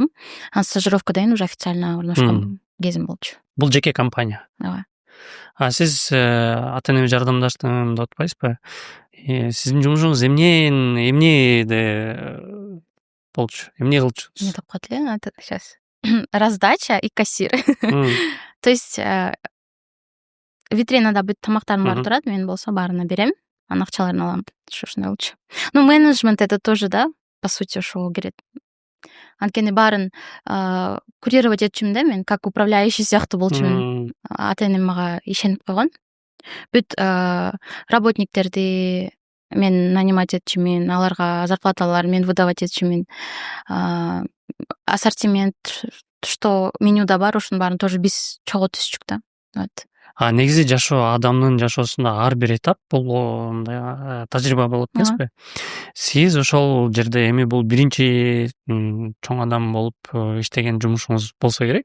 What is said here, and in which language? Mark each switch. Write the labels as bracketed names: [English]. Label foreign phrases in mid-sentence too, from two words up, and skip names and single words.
[Kyrgyz] Анан стажировкадан кийин уже официально орношкон кезим болчу. Бул жеке компания. Ооба. Сиз ата-энеме жардамдаштым деп атпайсызбы? Сиздин жумушуңуз эмнеде болчу? Эмне кылчусуз? Не деп коет эле, [Russian] сейчас. Раздача и кассир. То есть [Kyrgyz] витринада бүт тамактарым бар турат, мен болсо баарына берем, анан акчаларын алам. Ошондой болчу. [Russian] Ну, менеджмент это тоже, да, по сути, [Kyrgyz] ошого кирет. Анткени баарын курировать этчүмүн да, мен [Russian] как управляющий [Kyrgyz] сыяктуу болчумун. Ата-энем мага ишенип койгон. Бүт работниктерди мен нанимать этчүмүн, аларга зарплаталарын мен выдавать этчүмүн. Ассортимент, что менюда бар, ошонун баарын тоже биз чогуу түзчүк да. [Russian] Вот. [Kyrgyz] Негизи жашоо, адамдын жашоосунда ар бир этап бул мындай тажрыйба болот эмеспи? Сиз ошол жерде эми бул биринчи чоң адам болуп иштеген жумушуңуз болсо керек?